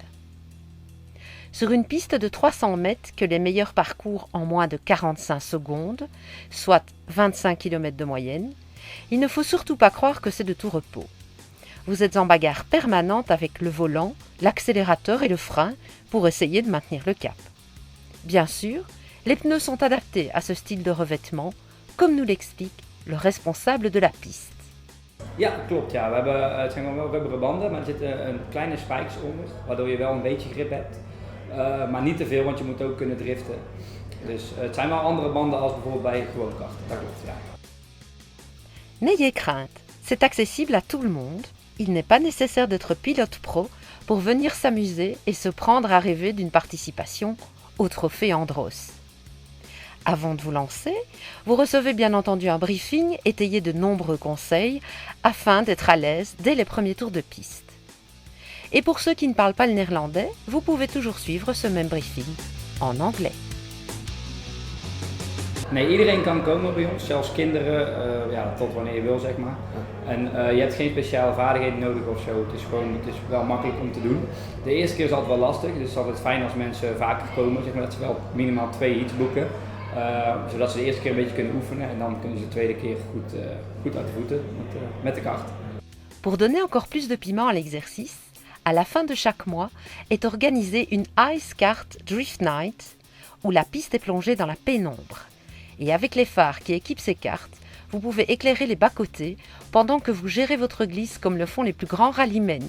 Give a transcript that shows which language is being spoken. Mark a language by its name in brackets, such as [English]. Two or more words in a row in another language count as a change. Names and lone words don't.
[French] Sur une piste de 300 mètres que les meilleurs parcourent en moins de 45 secondes, soit 25 km de moyenne, il ne faut surtout pas croire que c'est de tout repos. Vous êtes en bagarre permanente avec le volant, l'accélérateur et le frein pour essayer de maintenir le cap. Bien sûr, les pneus sont adaptés à ce style de revêtement, comme nous l'explique le responsable de la piste. [Dutch] Ja, klopt. Ja. Het zijn wel rubberen banden, maar er zitten kleine spikes onder, waardoor je wel een beetje grip hebt. Maar niet te veel, want je moet ook kunnen driften. Dus het zijn wel andere banden als bijvoorbeeld bij gewoon karten. Dat klopt, ja. [French] N'ayez crainte, c'est accessible à tout le monde. Il n'est pas nécessaire d'être pilote pro pour venir s'amuser et se prendre à rêver d'une participation au trophée Andros. Avant de vous lancer, vous recevez bien entendu un briefing étayé de nombreux conseils afin d'être à l'aise dès les premiers tours de piste. Et pour ceux qui ne parlent pas le néerlandais, vous pouvez toujours suivre ce même briefing en anglais. [Dutch] Nee, iedereen kan komen bij ons, zelfs kinderen, tot wanneer je wil zeg maar. En je hebt geen speciale vaardigheden nodig of zo, het is wel makkelijk om te doen. De eerste keer is altijd wel lastig, dus het is altijd fijn als mensen vaker komen, zeg maar, dat ze wel minimaal 2 heats boeken. Zodat ze de eerste keer een beetje kunnen oefenen en dan kunnen ze de tweede keer goed uit de voeten met de kart. [French] Pour donner encore plus de piment à l'exercice, à la fin de chaque mois est organisée une Ice Kart Drift Night où la piste est plongée dans la pénombre. Et avec les phares qui équipent ces cartes, vous pouvez éclairer les bas-côtés pendant que vous gérez votre glisse comme le font les plus grands rallymen.